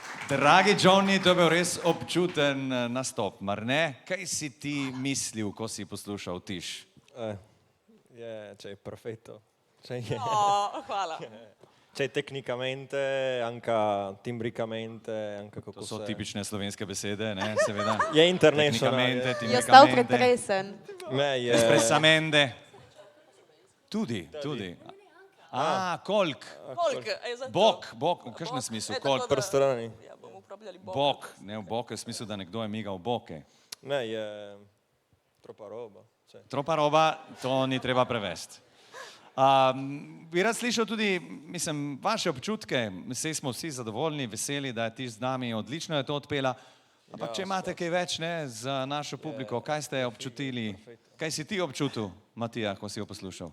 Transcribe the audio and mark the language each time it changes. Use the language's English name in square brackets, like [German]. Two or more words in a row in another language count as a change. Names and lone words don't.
[Slovenian] Dragi Johnny, to je bil res občuten nastop, mar ne? Kaj si ti mislil, ko si poslušal Tiš? [Italian] Cioè, perfetto. Cioè, [Slovenian] Hvala. [Italian] cioè, tecnicamente, anche timbricamente, anche [Slovenian] To so tipične slovenske besede, ne, seveda. Je international. [Italian] Tecnicamente, [Slovenian] Je ostal [Italian] timbricamente, [Slovenian] pretresen. [Italian] espresamente. Tudi. [Slovenian] Kolk. Kolk, zato. Bok, v kakšnem smislu? Kolk. [Italian] Per strani. [Slovenian] Ja, bomo uporabljali bok. Bok, ne v bok, v smislu, da nekdo je migal boke. Ne, je [Italian] troppa roba. Cioè. Tropa roba, [Slovenian] to ni treba prevesti. Bi rad slišal tudi, mislim, vaše občutke, vsi smo vsi zadovoljni, veseli, da je Tiš z nami, odlično je to odpela, ampak če imate kaj več, ne, za našo publiko, kaj ste občutili, kaj si ti občutil, Matija, ko si jo poslušal?